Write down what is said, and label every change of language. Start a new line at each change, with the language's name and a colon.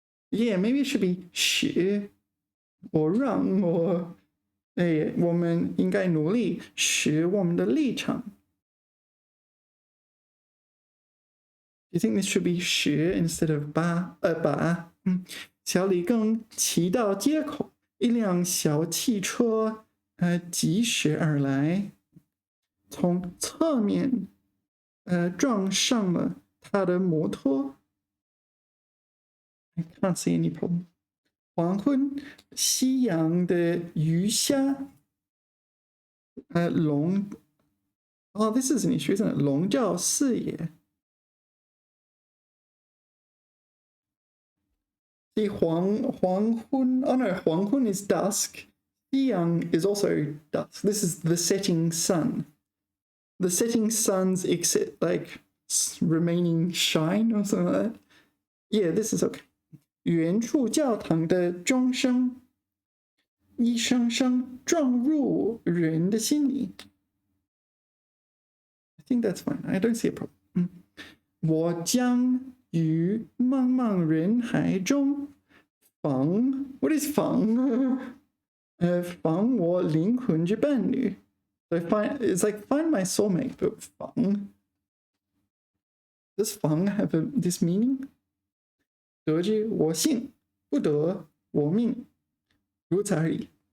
English: Yeah, maybe it should be 使 or 让 or
Chinese: 我们应该努力使我们的立场。
English: Do you think this should be 使 instead of 把？
Chinese: 小李刚骑到街口，一辆小汽车疾驶而来，从侧面撞上了他的摩托。
English: I can't see any problem.
Chinese: 黄昏夕阳的鱼虾笼
English: Oh, this is an issue, isn't it?
Chinese: 笼罩视野。
English: The 黄昏 Oh no, 黄昏 is dusk. 夕阳 is also dusk. This is the setting sun. The setting sun's like remaining shine or something like that. Yeah, this is okay.
Chinese: 远处教堂的钟声一声声撞入人的心里。
English: I think that's fine. I don't see a problem.
Chinese: 我将于茫茫人海中访
English: What is
Chinese: 访？访我灵魂之伴侣。
English: So it's like find my soulmate, but 访 Does 访 have this meaning?
Chinese: 得知我幸，不得我命，如此而已。